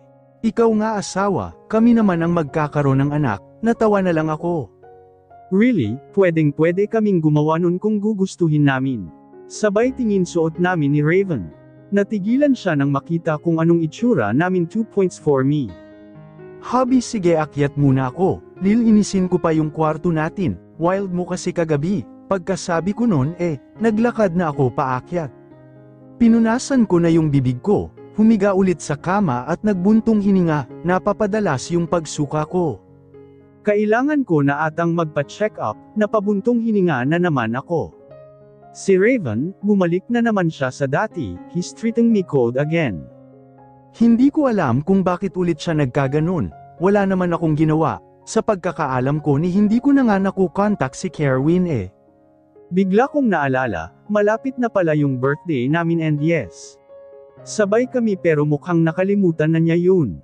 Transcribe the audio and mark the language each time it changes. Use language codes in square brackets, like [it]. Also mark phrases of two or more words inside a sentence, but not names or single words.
[tl] Ikaw nga asawa, kami naman ang magkakaroon ng anak, natawa na lang ako. Really, pwedeng-pwede kaming gumawa nun kung gugustuhin namin. Sabay tingin suot namin ni Raven. Natigilan siya nang makita kung anong itsura namin. [en] 2 points for me. [tl] Hubby, sige akyat muna ako, lilinisin ko pa yung kwarto natin, wild mo kasi kagabi, pagkasabi ko nun naglakad na ako paakyat. Pinunasan ko na yung bibig ko, humiga ulit sa kama at nagbuntong hininga, napapadalas yung pagsuka ko. Kailangan ko na atang magpa-check up, napabuntong hininga na naman ako. Si Raven, bumalik na naman siya sa dati, [en] he's treating me cold again. [tl] Hindi ko alam kung bakit ulit siya nagkaganon, wala naman akong ginawa, sa pagkakaalam ko ni hindi ko na nga nakukontak si Kerwin Bigla kong naalala, malapit na pala yung birthday namin [en] and yes. [tl] Sabay kami pero mukhang nakalimutan na niya yun.